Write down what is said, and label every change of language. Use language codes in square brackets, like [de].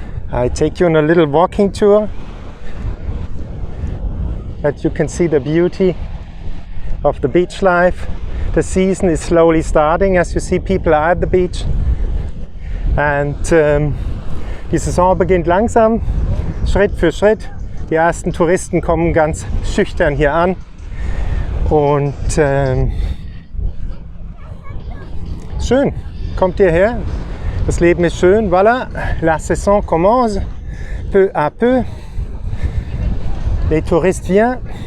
[en] I take you on a little walking tour that you can see the beauty of the beach life. The season is slowly starting. As you see, people are at the beach. [de] And die Saison beginnt langsam, Schritt für Schritt. Die ersten Touristen kommen ganz schüchtern hier an. Und schön, kommt hierher. Das Leben ist schön. [fr] Voilà, la saison commence peu à peu. Les touristes viennent.